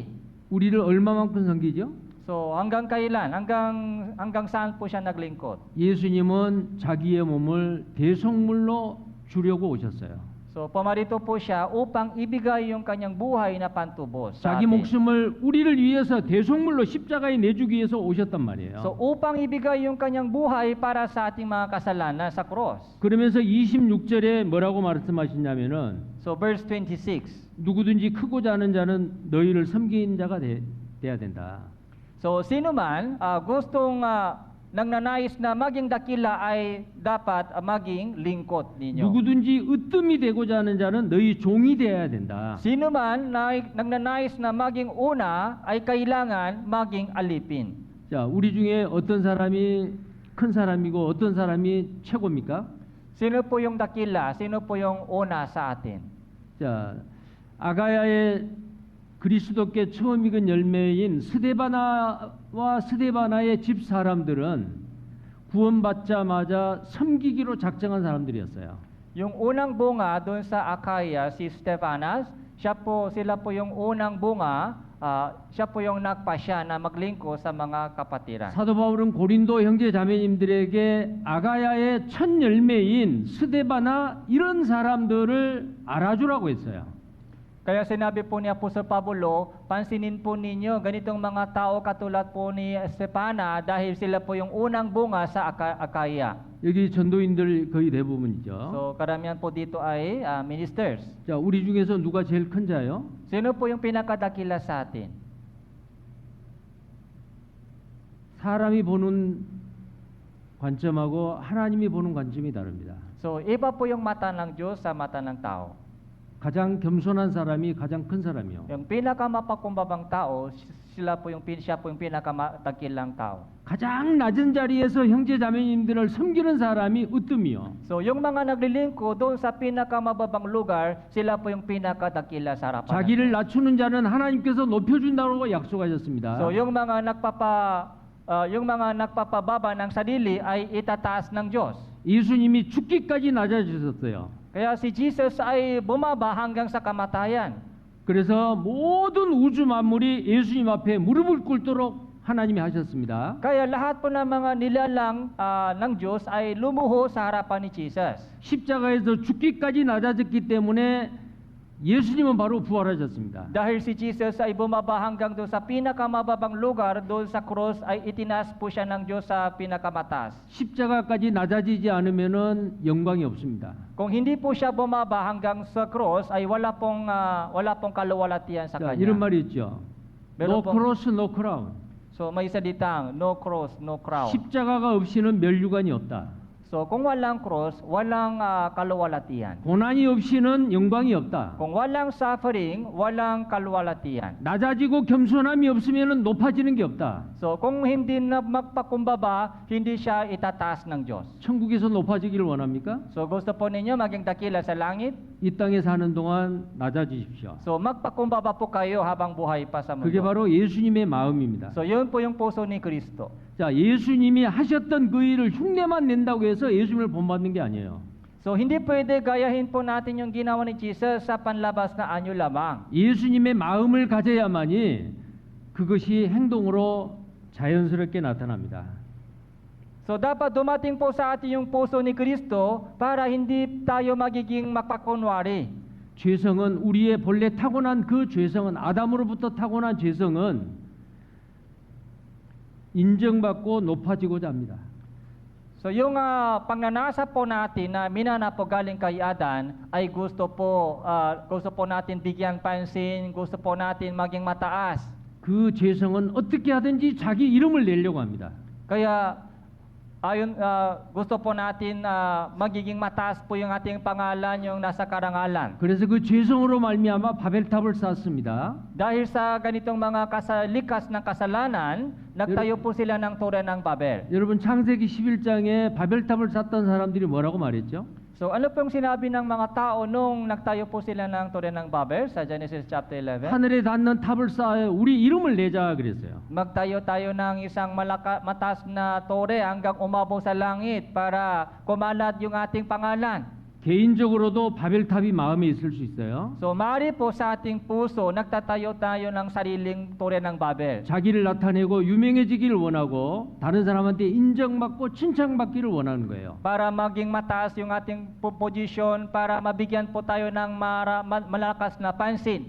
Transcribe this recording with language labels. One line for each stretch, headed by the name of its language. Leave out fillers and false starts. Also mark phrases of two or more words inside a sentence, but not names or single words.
Korean: 우리를 얼마만큼 섬기죠?
Filipino: So hanggang kailan? Hanggang saan po siya naglingkod?
Korean: 예수님은 자기의 몸을 대속물로 주려고 오셨어요.
Filipino: So pumarito po siya upang ibigay yung kanyang buhay na pantubos sa
Korean: 자기
Filipino: atin.
Korean: 목숨을 우리를 위해서 대속물로 십자가에 내주기 위해서 오셨단 말이에요.
Filipino: So upang ibigay yung kanyang buhay para sa ating mga kasalanan sa cross.
Korean: 그러면서 26절에 뭐라고 말씀하시냐면은
English: So verse 26.
Korean: 누구든지 크고 자는 자는 너희를 섬긴 자가 돼야 된다.
Filipino: So sino man gustong nagnanais na maging dakila ay dapat maging lingkod ninyo.
Korean: 누구든지 으뜸이 되고자 하는 자는 너희 종이 되어야 된다.
Filipino: Sino man na nagnanais na maging una ay kailangan maging alipin.
Korean: 자, 우리 중에 어떤 사람이 큰 사람이고 어떤 사람이 최고입니까?
Filipino: Sino po yung dakila? Sino po yung una sa atin?
Korean: 자, 아가야의 그리스도께 처음 익은 열매인 스데바나와 스데바나의 집 사람들은 구원받자마자 섬기기로 작정한 사람들이었어요.
Filipino: Yung unang bunga doon sa Akaya, si Stefanas, sila po yung unang bunga, siya po yung nagpasya na maglingkod sa mga kapatiran.
Korean: 사도 바울은 고린도 형제 자매님들에게 아가야의 첫 열매인 스데바나 이런 사람들을 알아주라고 했어요.
Filipino: Kaya sinabi po ni Apostol Pablo, pansinin po ninyo ganitong mga tao katulad po ni Stefana dahil sila po yung unang bunga sa Akaya.
Korean: 여기 전도인들 거의 대부분이죠.
Filipino: So karamihan po dito ay ministers.
Korean: 자, 우리 중에서 누가 제일 큰 자요?
Filipino: Sino po yung pinakadakila sa atin?
Korean: 사람이 보는 관점하고 하나님이 보는 관점이 다릅니다.
Filipino: So iba po yung mata ng Diyos sa mata ng tao.
Korean: 가장 겸손한 사람이 가장 큰 사람이요.
Filipino: Yung pinakamapakumbabang tao, siya po yung pinakadakilang tao.
Korean: 가장 낮은 자리에서 형제 자매님들을 섬기는 사람이 으뜸이요.
Filipino: So yung mga naglilingkod doon sa pinakamababang lugar, sila po yung pinakadakila sa harapan.
Korean: 자기를 낮추는 자는 하나님께서 높여준다고 약속하셨습니다.
Filipino: So yung mga nagpapababa ng sarili ay itataas ng Diyos.
Korean: 예수님이 죽기까지 낮아지셨어요.
Filipino: Kaya si Jesus ay bumaba hanggang sa kamatayan.
Korean: 그래서 모든 우주 만물이 예수님 앞에 무릎을 꿇도록 하나님이 하셨습니다.
Filipino: Kaya lahat po ng mga nilalang ng Diyos ay lumuho sa harapan ni Jesus.
Korean: 십자가에서 죽기까지 낮아졌기 때문에 예수님은 바로 부활하셨습니다.
Filipino: Dahil si Jesus ay bumaba hanggang doon sa pinakamababang lugar, doon sa cross ay itinaas po siya ng Diyos sa pinakamataas.
Korean: 십자가까지 낮아지지 않으면은 영광이 없습니다.
Filipino: Kung hindi po siya bumaba hanggang sa cross ay wala pong kaluwalhatian sa
Korean: 자,
Filipino: kanya.
Korean: 이런 말이 있죠.
Filipino: Meron
English: No
Filipino: pong-
English: cross, no crown.
Filipino: So may salitang
English: no cross, no crown.
Korean: 십자가가 없이는 멸류관이 없다.
Filipino: So kung walang cross, walang kaluwalhatian.
Korean: 고난이 없이는 영광이 없다.
Filipino: Kung walang suffering, walang kaluwalhatian.
Korean: 낮아지고 겸손함이 없으면은 높아지는 게 없다.
Filipino: So kung hindi na magpakumbaba, hindi siya itataas ng Diyos.
Korean: 천국에서 높아지기를 원합니까?
Filipino: So gusto po ninyo maging dakila sa langit?
Korean: 이 땅에 사는 동안 낮아지십시오.
Filipino: So magpakumbaba po kayo habang buhay pa sa
Korean: 그게
Filipino: mundo.
Korean: 바로 예수님의 마음입니다.
Filipino: So yun po yung puso ni Kristo.
Korean: 자, 예수님이 하셨던 그 일을 흉내만 낸다고 해서 예수님을 본받는 게 아니에요.
Filipino: So hindi pwede gayahin po natin yung ginawa ni Jesus sa panlabas na anyo lamang.
Korean: 예수님의 마음을 가져야만이 그것이 행동으로 자연스럽게 나타납니다.
Filipino: So dapat dumating po sa atin yung puso ni Kristo para hindi tayo magiging magpakunwari.
Korean: 죄성은 우리의 본래 타고난 그 죄성은 아담으로부터 타고난 죄성은 인정받고 높아지고자 합니다.
Filipino: So yung pagnanasa po natin na minana po galing kay Adan ay gusto po natin bigyan pansin, gusto po natin maging mataas.
Korean: 그 죄성은 어떻게 하든지 자기 이름을 내려고 합니다.
Filipino: Kaya gusto po natin magiging mataas po yung ating pangalan, yung nasa karangalan.
Korean: 그래서 그 죄성으로 말미암아 바벨탑을 쌓습니다.
Filipino: Dahil sa ganitong mga likas ng kasalanan, nagtayo po sila ng Tore ng Babel.
Korean: 여러분 창세기 11장에 바벨탑을 쌓던 사람들이 뭐라고 말했죠?
Filipino: So ano pong sinabi ng mga tao nung nagtayo po sila ng Tore ng Babel sa Genesis chapter 11?
Korean: 하늘에 닿는 탑을 쌓아 우리 이름을 내자 그랬어요.
Filipino: Magtayo tayo ng isang mataas na tore hanggang umabot sa langit para kumalat yung ating pangalan.
Korean: 개인적으로도 바벨탑이 마음에 있을 수 있어요.
Filipino: So maaari po sa ating puso, nagtatayo tayo ng sariling tore ng Babel.
Korean: 자기를 나타내고 유명해지기를 원하고 다른 사람한테 인정받고 칭찬받기를 원하는 거예요.
Filipino: Para maging mataas yung ating posisyon, para mabigyan po tayo ng malakas na pansin.